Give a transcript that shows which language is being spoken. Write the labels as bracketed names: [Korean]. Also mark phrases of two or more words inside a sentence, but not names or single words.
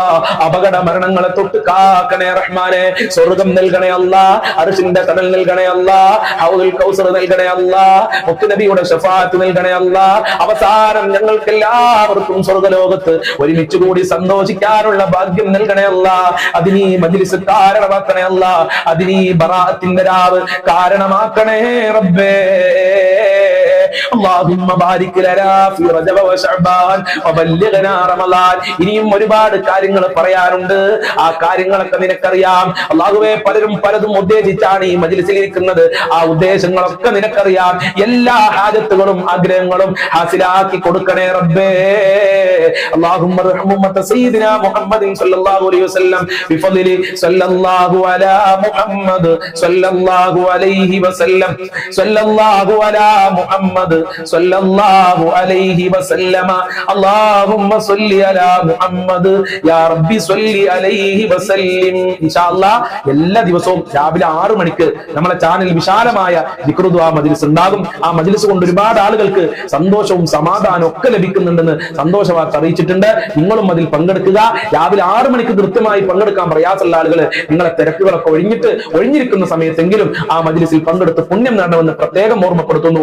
[Malayalam] അപകട മരണങ്ങളെ തൊട്ട് കാക്കണേ റഹ്മാനെ. സ്വർഗം നൽകണേ അല്ലാ, അർശിന്റെ കടൽ നൽകണേ അല്ലാ, ഹൗദുൽ കൗസർ നൽകണേ അല്ലാ, മുത്തുനബിയുടെ ശഫാഅത്ത് നൽകണേ അല്ലാ. അവസാനം ഞങ്ങൾക്ക് എല്ലാവർക്കും സ്വർഗലോകത്ത് ഒരുമിച്ച് കൂടി സന്തോഷിക്കാനുള്ള ഭാഗ്യം നൽകണേ അല്ലാ. അതിനീ മജ്ലിസ് കാരണമാക്കണേ അല്ലാ. അതിനീ ബറാഅത്തിന്റെ രാവ് കാരണമാക്കണേ റബ്ബേ. [Arabic] اللهم بارك لنا في رجب وشعبان وبلغنا رمضان. [Malayalam] ഇനിയും ഒരുപാട് കാര്യങ്ങൾ പറയാനുണ്ട്. ആ കാര്യങ്ങളൊക്കെ നിനക്കറിയാം അല്ലാഹുവേ. പലരും പലതും ഉദ്ദേശിച്ചാണ് ഈ മജ്ലിസിൽ ഇരിക്കുന്നത്. ആ ഉദ്ദേശങ്ങളൊക്കെ നിനക്കറിയാം. എല്ലാ ഹാജത്തുകളും ആഗ്രഹങ്ങളും ഹാസിലാക്കി കൊടുക്കണേ റബ്ബേ. [Arabic] اللهم ارحم امه سيدنا محمد صلى الله عليه وسلم بفضل صلى الله على محمد صلى الله عليه وسلم صلى الله على محمد صلى الله عليه وسلم اللهم صل على محمد يا ربي صل عليه وسلم. [Malayalam] ഇൻഷാല്ലാ എല്ലാ ദിവസവും രാവിലെ 6 മണിക്ക് നമ്മുടെ ചാനൽ വിശാലമായ ദിക്ർ ദുആ മജ്ലിസ് ഉണ്ടാകും. ആ മജ്ലിസ് കൊണ്ട് ഒരുപാട് ആളുകൾക്ക് സന്തോഷവും സമാധാനവും ഒക്കെ ലഭിക്കുന്നുണ്ടെന്ന് സന്തോഷ വാർത്ത അറിയിച്ചിട്ടുണ്ട്. നിങ്ങളും അതിൽ പങ്കെടുക്കുക. രാവിലെ 6 മണിക്ക് കൃത്യമായി പങ്കെടുക്കാൻ പ്രയാസമുള്ള ആളുകൾ നിങ്ങളെ തിരക്കുകളൊക്കെ ഒഴിഞ്ഞിരിക്കുന്ന സമയത്തെങ്കിലും ആ മജ്ലിസിൽ പങ്കെടുത്ത് പുണ്യം നേടണമെന്ന് പ്രത്യേകം ഓർമ്മപ്പെടുത്തുന്നു.